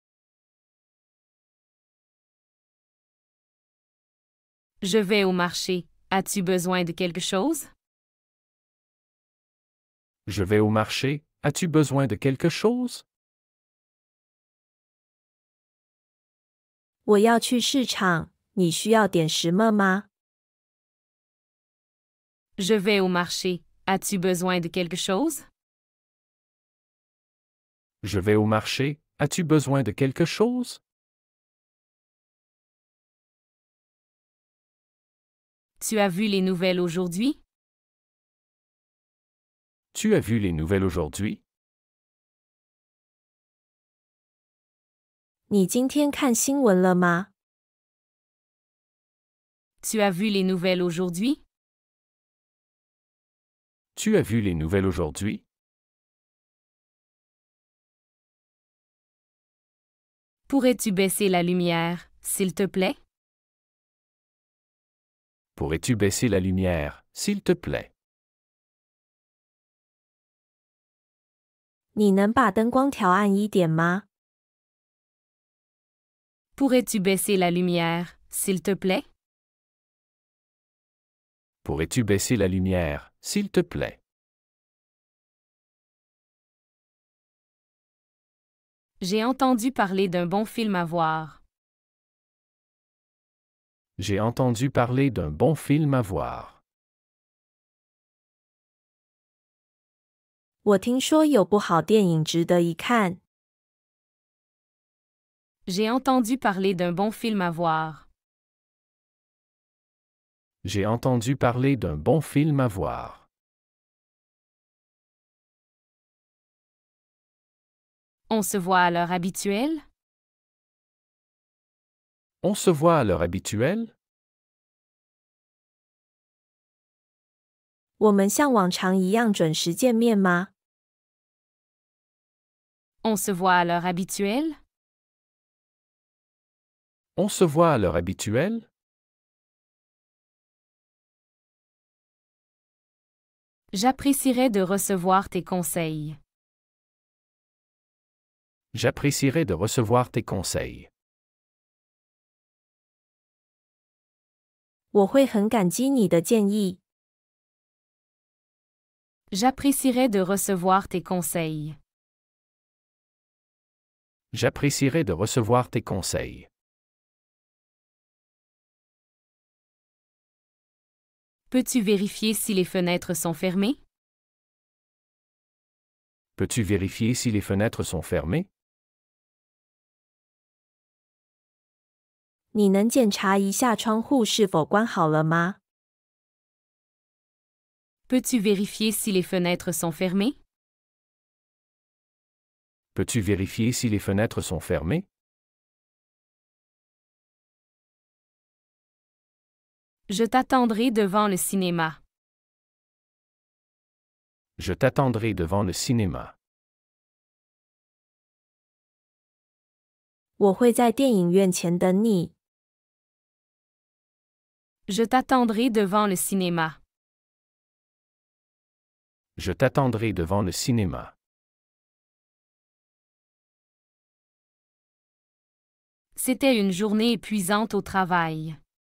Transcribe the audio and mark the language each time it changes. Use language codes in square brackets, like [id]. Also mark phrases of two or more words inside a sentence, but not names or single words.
[fr] Je vais au marché. As-tu besoin de quelque chose? Je vais au marché. As-tu besoin de quelque chose? [zh] 我要去市场，你需要点什么吗？ [fr] Je vais au marché. As-tu besoin de quelque chose? Je vais au marché. As-tu besoin de quelque chose? Tu as vu les nouvelles aujourd'hui? Tu as vu les nouvelles aujourd'hui? [zh] 你今天看新闻了吗？ [fr] Tu as vu les nouvelles aujourd'hui? Tu as vu les nouvelles aujourd'hui? Pourrais-tu baisser la lumière, s'il te plaît? Pourrais-tu baisser la lumière, s'il te plaît? [zh] 你能把灯光调暗一点吗？ [fr] Pourrais-tu baisser la lumière, s'il te plaît? Pourrais-tu baisser la lumière, s'il te plaît? J'ai entendu parler d'un bon film à voir. J'ai entendu parler d'un bon film à voir. [zh] 我听说有部好电影值得一看。 [fr] J'ai entendu parler d'un bon film à voir. J'ai entendu parler d'un bon film à voir. On se voit à l'heure habituelle? On se voit à l'heure habituelle? [zh] 我们像往常一样准时见面吗？ [fr] On se voit à l'heure habituelle? On se voit à l'heure habituelle? J'apprécierais de recevoir tes conseils. J'apprécierais de recevoir tes conseils. [zh] 我会很感激你的建议。 [fr] J'apprécierais de recevoir tes conseils. J'apprécierais de recevoir tes conseils. Peux-tu vérifier si les fenêtres sont fermées? Peux-tu vérifier si les fenêtres sont fermées? [zh] 你能检查一下窗户是否关好了吗？ [fr] Peux-tu vérifier si les fenêtres sont fermées? Peux-tu vérifier si les fenêtres sont fermées? Je t'attendrai devant le cinéma. Je t'attendrai devant le cinéma. [zh] 我会在电影院前等你。 [fr] Je t'attendrai devant le cinéma. Je t'attendrai devant le cinéma. C'était une journée épuisante au travail.